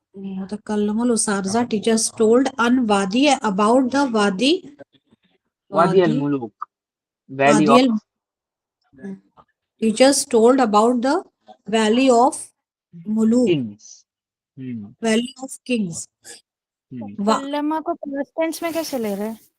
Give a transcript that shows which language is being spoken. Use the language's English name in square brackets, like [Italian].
[Arabic] وتكلم الأساتذة [English] teachers told [Arabic] عن وادي [English] about the [Arabic] وادی وادی الملوک [English] valley [Arabic] وادی [English] of teachers told about the valley of ملوک. kings. Hmm. valley of kings. Hmm. [Urdu] کلمہ کو past tense میں کیسے لے رہے ہیں؟